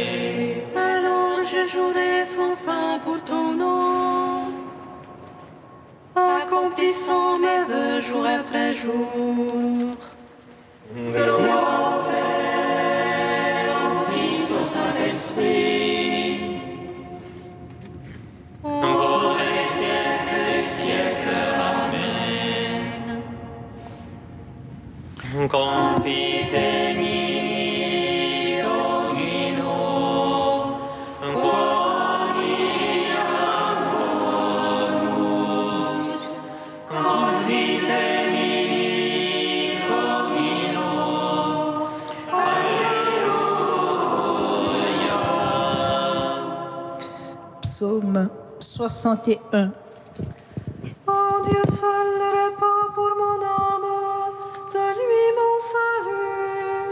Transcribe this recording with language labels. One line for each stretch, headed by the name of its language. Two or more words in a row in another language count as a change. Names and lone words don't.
French: Alors je jouerai sans fin pour ton nom, accomplissant mes vœux jour après jour. Gloire au Père, au Fils, au Saint-Esprit. Pour les siècles des siècles. Amen.
Latin: Confitemi, Domino, quoniam bonus. Confitemi, Domino,
French: Alléluia. Psaume 61. Oh Dieu seul le repos pour mon âme, de lui mon salut.